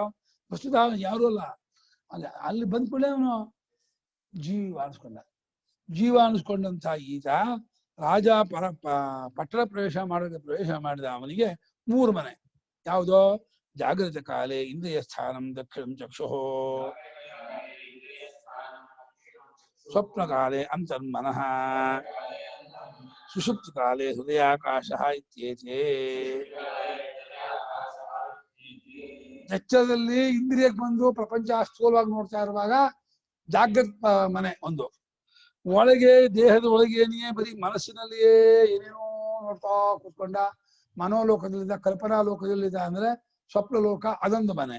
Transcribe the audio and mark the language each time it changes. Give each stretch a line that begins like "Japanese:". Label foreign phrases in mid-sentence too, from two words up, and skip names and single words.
Kannada: ವಸ್ತುತ ಯಾರು ಅಲ್ಲ. ಅಲ್ಲಿ ಬಂದ್ಕೊಳ್ಳೆ ಅವನು ಜೀವ ಅನಿಸ್ಕೊಂಡ. ಜೀವ ಅನಿಸ್ಕೊಂಡಂತ ಈತ ರಾಜ ಪಟ್ಟಣ ಪ್ರವೇಶ ಮಾಡಿದ ಅವನಿಗೆ ಮೂರು ಮನೆ.
Sanskrit: ಯಾವುದೋ? ಜಾಗೃತ ಕಾಲೇ ಇಂದ್ರಿಯ ಸ್ಥಾನಂ ದಕ್ಷಿಣಂ ಚಕ್ಷುಃ, ಸ್ವಪ್ನ ಕಾಲೇ ಅಂತರ್ಮನಃ, ಸುಷುಪ್ತ ಕಾಲೇ ಹೃದಯಾಕಾಶಃ ಇತ್ಯೇತೇ.
Kannada: ಎಚ್ಚರದಲ್ಲಿ ಇಂದ್ರಿಯಕ್ಕೆ ಬಂದು ಪ್ರಪಂಚ ಸ್ಥೂಲವಾಗಿ ನೋಡ್ತಾ ಇರುವಾಗ ಜಾಗೃತ ಮನೆ ಒಂದು. ಒಳಗೆ ದೇಹದ ಒಳಗೇನೆಯೇ ಬರೀ ಮನಸ್ಸಿನಲ್ಲಿಯೇ ಏನೇನೋ ನೋಡ್ತಾ ಕೂತ್ಕೊಂಡ ಮನೋಲೋಕದಲ್ಲಿದ್ದ, ಕಲ್ಪನಾ ಲೋಕದಲ್ಲಿದ್ದ ಅಂದ್ರೆ ಸ್ವಪ್ನ ಲೋಕ, ಅದೊಂದು ಮನೆ.